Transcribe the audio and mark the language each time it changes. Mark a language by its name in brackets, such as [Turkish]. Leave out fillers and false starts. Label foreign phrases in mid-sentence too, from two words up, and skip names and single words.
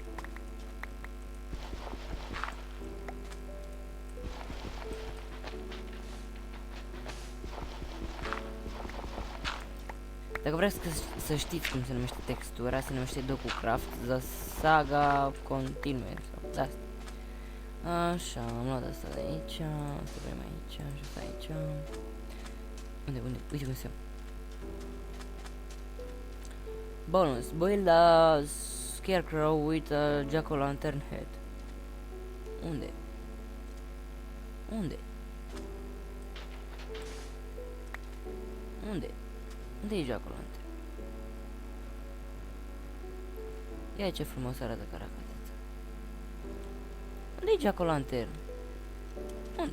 [Romanian] Dacă vreți să știți cum se numește textura, se numește DokuCraft The Saga Continue sau de asta. Așa, am luat asta de aici, asta vrem aici, și asta aici. Unde? Uite cum se ia. [English] Bonus, build a scarecrow with a jack-o'-lantern head. [Romanian] Unde? Unde e jack-o'-lantern? Ia ce frumos arată caracateța. Unde e jack-o'-lantern? Unde?